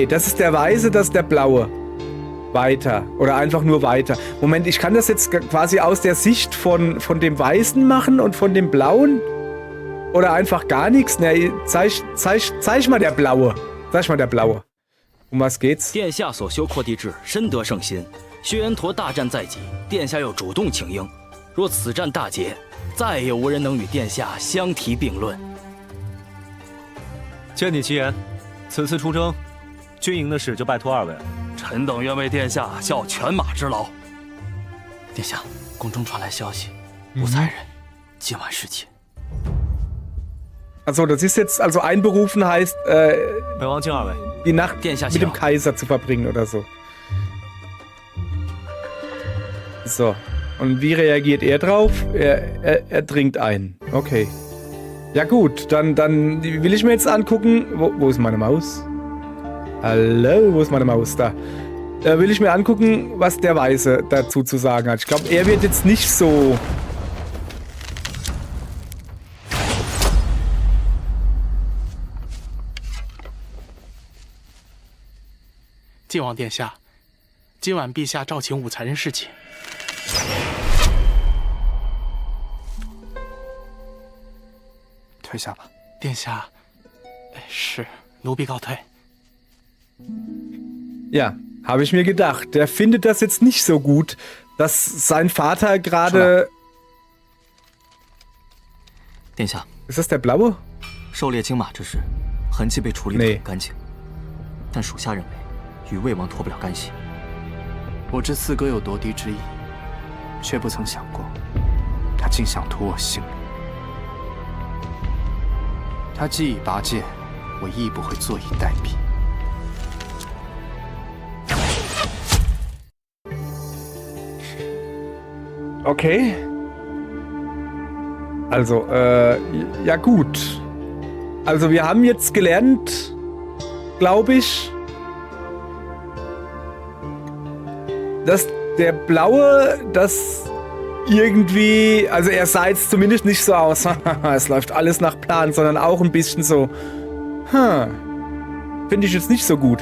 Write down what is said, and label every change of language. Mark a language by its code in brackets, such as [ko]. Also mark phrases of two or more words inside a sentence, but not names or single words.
[de] Das ist der Weiße, das ist der Blaue. Weiter. Oder einfach nur weiter. Moment, ich kann das jetzt quasi aus der Sicht von dem Weißen machen und von dem Blauen? Oder einfach gar nichts? Ne, zeig mal der Blaue. Zeig mal der Blaue. Um was geht's? [zh] 殿下所修扩地志深得圣心，薛延陀大战在即，殿下又主动请缨。若此战大捷，再也无人能与殿下相提并论。借你吉言，此次出征，军营的事就拜托二位了。臣等愿为殿下效犬马之劳。殿下，宫中传来消息，无才人今晚侍寝。 [de] Also, das ist jetzt, also einberufen heißt, [zh] 北王敬二位， [de] die Nacht mit dem Kaiser zu verbringen oder so. So. Und wie reagiert er drauf? Er dringt ein. Okay. Ja gut, dann will ich mir jetzt angucken. Wo ist meine Maus? Hallo, wo ist meine Maus? Da. will ich mir angucken, was der Weiße dazu zu sagen hat. Ich glaube, er wird jetzt nicht so... [zh] 晋王殿下，今晚陛下召请武才人侍寝。退下吧。殿下，是奴婢告退。 [de] Ja, habe ich mir gedacht. Der findet das jetzt nicht so gut, dass sein Vater gerade... [zh] 殿下， [de] Ist das der Blaue? [zh] 狩猎金马之事，痕迹被处理得很干净，但属下认为与魏王脱不了干系。我知四哥有夺嫡之意，却不曾想过，他竟想图我性命。他既已拔剑，我亦不会坐以待毙。 [de] Okay. Also, ja gut. Also wir haben jetzt gelernt, glaube ich, dass der Blaue das irgendwie, also er sah jetzt zumindest nicht so aus, es läuft alles nach Plan, sondern auch ein bisschen so, finde ich jetzt nicht so gut.